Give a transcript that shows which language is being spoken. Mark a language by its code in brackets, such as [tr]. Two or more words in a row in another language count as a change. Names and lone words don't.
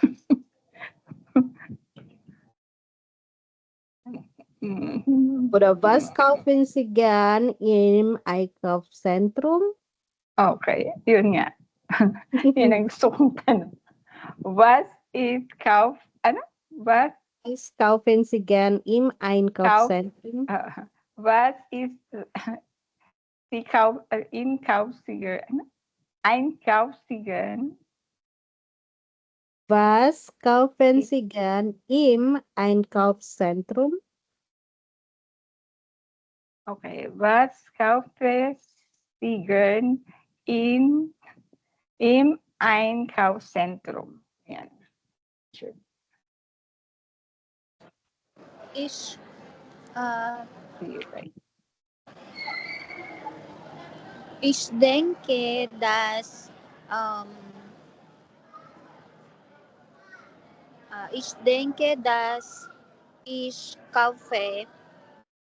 [de] Oder was kaufen Sie gern im Einkaufszentrum? [tl] Okay, yun nga. Yun ang gusto kong tanong. [de] Was Was kaufen Sie gern im Einkaufszentrum? was ist die Einkaufswagen? Was kaufen Sie gern im Einkaufszentrum? Okay, was kaufen Sie gern im Einkaufszentrum? [tl] Yan. Sure. [de] Ich Ich denke, dass ich kaufe